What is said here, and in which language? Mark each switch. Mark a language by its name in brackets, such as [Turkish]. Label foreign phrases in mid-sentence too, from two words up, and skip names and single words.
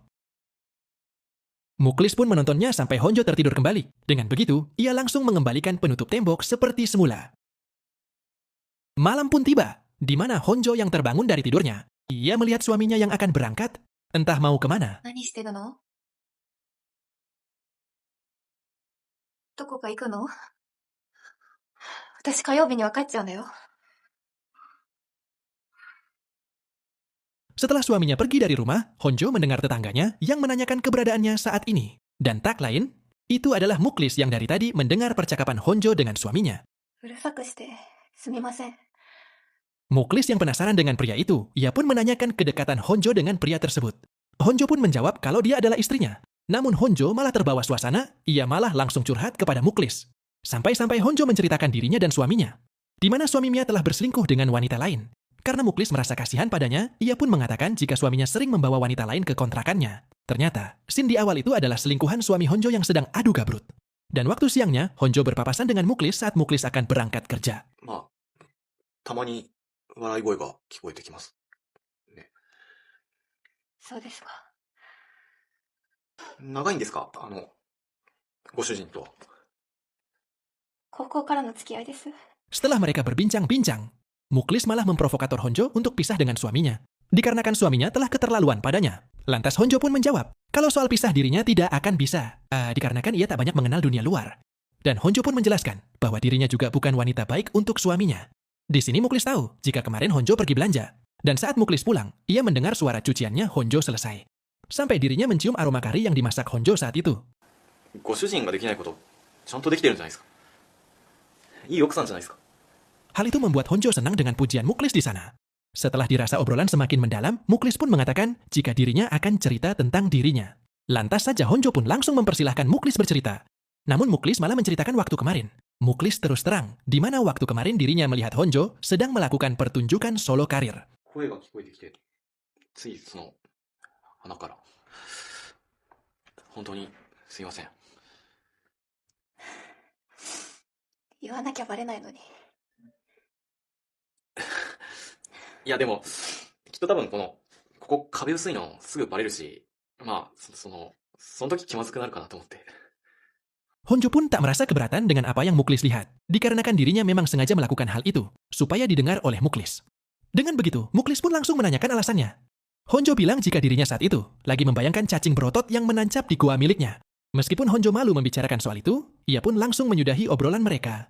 [Indonesian] Muklis pun menontonnya sampai Honjo tertidur kembali. Dengan begitu, ia langsung mengembalikan penutup tembok seperti semula. Malam pun tiba, di mana Honjo yang terbangun dari tidurnya, ia melihat suaminya yang akan berangkat, entah mau kemana. [Japanese] 何してるの？どこか行くの？私火曜日には帰っちゃうんだよ。 [Indonesian] Setelah suaminya pergi dari rumah, Honjo mendengar tetangganya yang menanyakan keberadaannya saat ini. Dan tak lain, itu adalah Muklis yang dari tadi mendengar percakapan Honjo dengan suaminya. [Japanese] うるさくしてすみません。 [Indonesian] Muklis yang penasaran dengan pria itu, ia pun menanyakan kedekatan Honjo dengan pria tersebut. Honjo pun menjawab kalau dia adalah istrinya. Namun Honjo malah terbawa suasana, ia malah langsung curhat kepada Muklis. Sampai-sampai Honjo menceritakan dirinya dan suaminya, di mana suaminya telah berselingkuh dengan wanita lain. Karena Muklis merasa kasihan padanya, ia pun mengatakan jika suaminya sering membawa wanita lain ke kontrakannya. Ternyata, scene di awal itu adalah selingkuhan suami Honjo yang sedang adu gabrut. Dan waktu siangnya, Honjo berpapasan dengan Muklis saat Muklis akan berangkat kerja. [Japanese] まあ、たまに笑い声が聞こえてきます。ね。そうですか。長いんですか、ご主人と。高校からの付き合いです。 [Indonesian] Setelah mereka berbincang-bincang, Muklis malah memprovokator Honjo untuk pisah dengan suaminya. Dikarenakan suaminya telah keterlaluan padanya. Lantas Honjo pun menjawab, kalau soal pisah dirinya tidak akan bisa. Dikarenakan ia tak banyak mengenal dunia luar. Dan Honjo pun menjelaskan bahwa dirinya juga bukan wanita baik untuk suaminya. Di sini Muklis tahu jika kemarin Honjo pergi belanja. Dan saat Muklis pulang, ia mendengar suara cuciannya Honjo selesai. Sampai dirinya mencium aroma kari yang dimasak Honjo saat itu. [Japanese] ご主人ができないこと、ちゃんとできてるんじゃないですか。いい奥さんじゃないですか。 [Indonesian] Hal itu membuat Honjo senang dengan pujian Muklis di sana. Setelah dirasa obrolan semakin mendalam, Muklis pun mengatakan jika dirinya akan cerita tentang dirinya. Lantas saja Honjo pun langsung mempersilahkan Muklis bercerita. Namun Muklis malah menceritakan waktu kemarin. Muklis terus terang, di mana waktu kemarin dirinya melihat Honjo sedang melakukan pertunjukan solo karir. [Japanese] 声が聞こえてきて、ついその鼻から。本当にすいません。言わなきゃバレないのに。いやでも、きっと多分ここ壁薄いのすぐバレるし、まあ、その時気まずくなるかなと思って。 [Indonesian] Honjo pun tak merasa keberatan dengan apa yang Muklis lihat, dikarenakan dirinya memang sengaja melakukan hal itu, supaya didengar oleh Muklis. Dengan begitu, Muklis pun langsung menanyakan alasannya. Honjo bilang jika dirinya saat itu lagi membayangkan cacing berotot yang menancap di gua miliknya. Meskipun Honjo malu membicarakan soal itu, ia pun langsung menyudahi obrolan mereka.